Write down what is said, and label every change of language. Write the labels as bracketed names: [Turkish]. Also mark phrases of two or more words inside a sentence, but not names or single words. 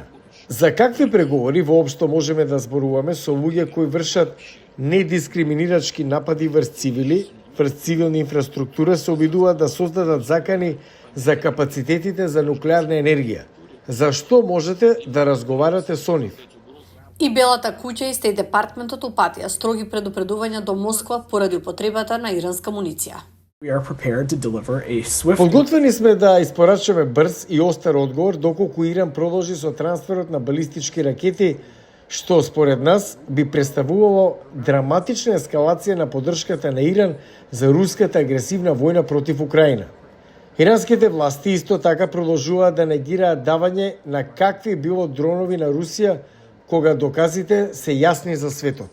[Macedonian] За какви преговори воопшто можеме да зборуваме со луѓе кои вршат недискриминирачки напади врз цивили, врз цивилна инфраструктура, се обидуваат да создадат закани за капацитетите за нуклеарна енергија? Зашто можете да разговарате со нив? И Белата куќа и Стејт департментот упатија строги предупредувања до Москва поради употребата на иранска муниција. [English] We are prepared to deliver a swift. [Macedonian] Подготвени сме да испорачаме брз и остар одговор доколку Иран продолжи со трансферот на балистички ракети, што според нас би представувало драматична ескалација на поддршката на Иран за руската агресивна војна против Украина. Иранските власти исто така продолжуваат да негираат давање на какви било дронови на Русија, кога доказите се јасни за светот.